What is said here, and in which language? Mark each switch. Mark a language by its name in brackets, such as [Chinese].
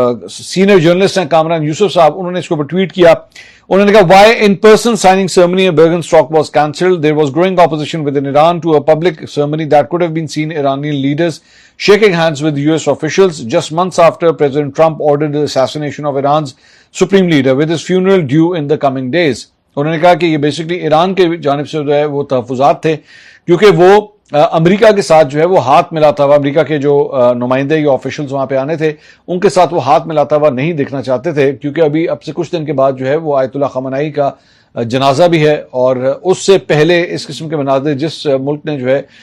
[Urdu] Senior journalist ہیں کامران یوسف صاحب, انہوں نے اس کو ٹویٹ کیا. انہوں نے کہا [English] why in person signing ceremony at Bergenstock was cancelled. There was growing opposition within Iran to a public ceremony that could have been seen Iranian leaders shaking hands with US officials just months after President Trump ordered the assassination of Iran's supreme leader with his funeral due in the coming days. [Urdu] انہوں نے کہا کہ یہ basically Iran کے جانب سے جو ہے وہ تحفظات تھے کیونکہ وہ امریکہ کے ساتھ جو ہے وہ ہاتھ ملاتا ہوا, امریکہ کے جو نمائندے یا آفیشلز وہاں پہ آنے تھے ان کے ساتھ وہ ہاتھ ملاتا ہوا نہیں دیکھنا چاہتے تھے, کیونکہ اب سے کچھ دن کے بعد جو ہے وہ آیت اللہ خامنہئی کا جنازہ بھی ہے اور اس سے پہلے اس قسم کے مناظر جس ملک نے جو ہے